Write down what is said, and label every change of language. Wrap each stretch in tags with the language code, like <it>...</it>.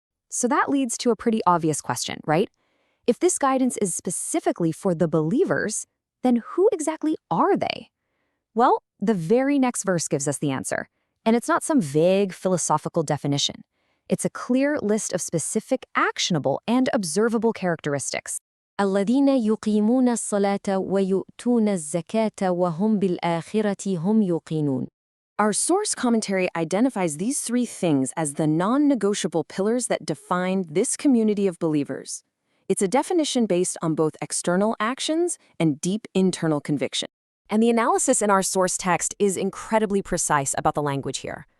<en>So that leads to a pretty obvious question, right? If this guidance is specifically for the believers, then who exactly are they? Well, the very next verse gives us the answer. And it's not some vague philosophical definition. It's a clear list of specific, actionable, and observable characteristics.</en> <ar>الذين يقيمون الصلاة ويؤتون الزكاة وهم بالآخرة هم يوقنون.</ar> <en>Our source commentary identifies these three things as the non-negotiable pillars that define this community of believers. It's a definition based on both external actions and deep internal conviction. And the analysis in our source text is incredibly precise about the language here.</en>